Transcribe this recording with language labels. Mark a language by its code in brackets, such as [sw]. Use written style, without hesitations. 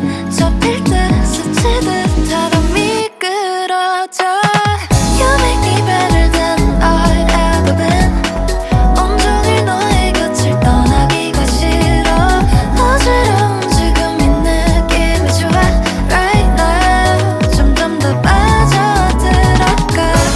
[ko] 접힐 듯 스치듯 하루 미끄러져. [en] You make me better than I've ever been. [ko] 온종일 너의 곁을 떠나기가 싫어. 어지러운 지금 이 느낌이 좋아. [en] Right now [ko] 점점 더 빠져들어가.